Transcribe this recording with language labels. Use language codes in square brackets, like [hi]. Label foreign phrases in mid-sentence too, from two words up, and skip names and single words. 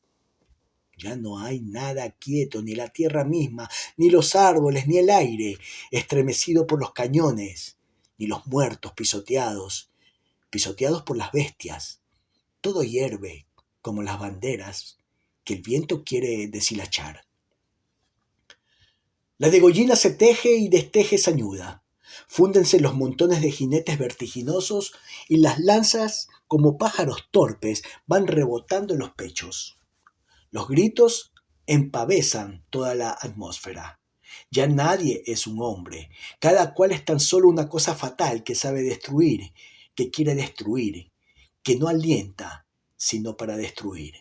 [es] Ya no hay nada quieto, ni la tierra misma, ni los árboles, ni el aire, estremecido por los cañones, ni los muertos pisoteados por las bestias. Todo hierve, como las banderas que el viento quiere deshilachar. La degollina se teje y desteje sañuda. Fúndense los montones de jinetes vertiginosos y las lanzas, como pájaros torpes, van rebotando en los pechos. Los gritos empavezan toda la atmósfera. Ya nadie es un hombre. Cada cual es tan solo una cosa fatal que sabe destruir, que quiere destruir, que no alienta, sino para destruir.